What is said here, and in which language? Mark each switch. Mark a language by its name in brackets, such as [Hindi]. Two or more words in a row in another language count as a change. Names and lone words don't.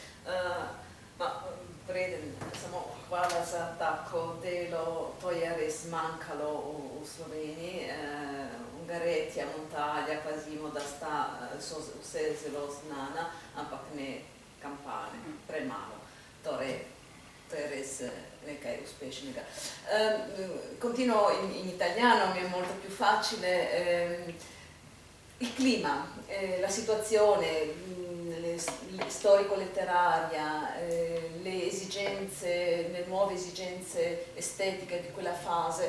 [Slovenian] Preden, samo hvala za tako delo, to je res manjkalo v Sloveniji. Ungaretja, Montalja, pazimo, da so vse zelo znana, ampak ne Campane, premalo. Torej, to je res nekaj uspešnega. [Italian] Continuo in italiano, mi è molto più facile. Il clima, la situazione, storico-letteraria, le esigenze, le nuove esigenze estetiche di quella fase.